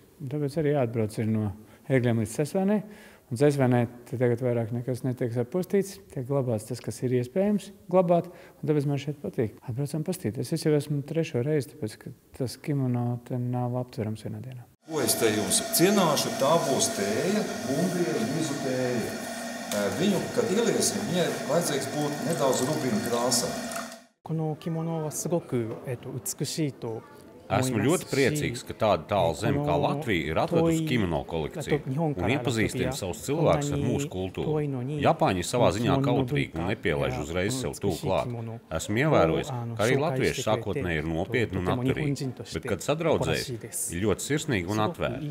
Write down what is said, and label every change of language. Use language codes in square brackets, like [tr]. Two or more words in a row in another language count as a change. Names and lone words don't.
[lv] Un tāpēc arī jāatbrauc ir no Ēgļiem līdz Cesvainai. Un Cesvainai tagad vairāk nekas netiek sapostīts, tiek glabāts tas, kas ir iespējams glabāt, un tāpēc man šeit patīk. Atbraucam pastīties. Es jau esmu 3. reizi, tāpēc, ka tas kimono te nav aptverams vienā dienā. Ko es te jums cienāšu, tā būs tēja, bumbiera, mizu tēja. Viņu, kad ieliesim, viņai vajadzīgs būt nedaudz rubina krāsā. [ja] この着物はすごく美しいと [lv] Esmu ļoti priecīgs, ka tāda tāla zeme kā Latvija ir atvedusi kimono kolekciju un iepazīstina savus cilvēkus ar mūsu kultūru. Japāņi ir savā ziņā kautrīgi un nepielaiž uzreiz sev tuvu klāt. Esmu ievērojis, ka arī latvieši sākotnēji ir nopietni un atturīgi, bet, kad sadraudzējas, ir ļoti sirsnīgi un atvērti.